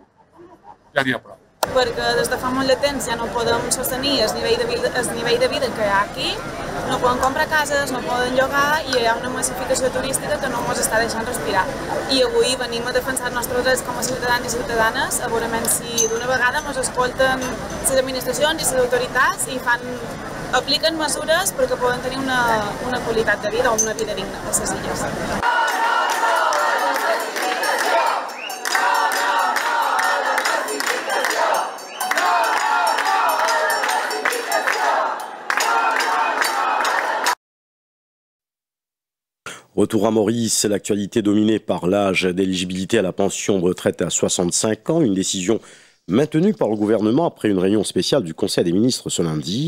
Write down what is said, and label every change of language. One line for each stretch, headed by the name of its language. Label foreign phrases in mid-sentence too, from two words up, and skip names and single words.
Catalan: Perquè des de fa molt de temps ja no podem sostenir el nivell de vida que hi ha aquí, no poden comprar cases, no poden llogar i hi ha una massificació turística que no ens està deixant respirar. I avui venim a defensar els nostres drets com a ciutadans i ciutadanes, a veure si d'una vegada ens escolten les administracions i les autoritats i apliquen mesures perquè poden tenir una qualitat de vida o una vida digna a les illes.
French: Retour à Maurice, l'actualité dominée par l'âge d'éligibilité à la pension de retraite à 65 ans, une décision maintenue par le gouvernement après une réunion spéciale du Conseil des ministres ce lundi.